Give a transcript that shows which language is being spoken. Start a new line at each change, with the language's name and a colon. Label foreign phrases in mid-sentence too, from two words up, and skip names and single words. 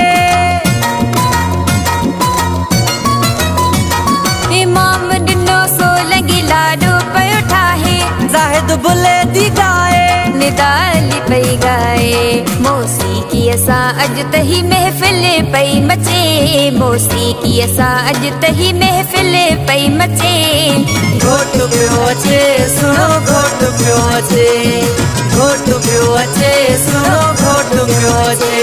Sindhi: इमाम दिनो सोलंगी लाडो पयो ठाहे, जाहिद बुले दी गाए। निदाली पई गाए मौसीकी असां अॼु तही महफ़िल पई मचे, मौसीकी असां अॼु तही महफ़िल पई मचे। घोट पियो अचे सुनो घोट पियो अचे, घोट पियो अचे सुनो घोट पियो अचे।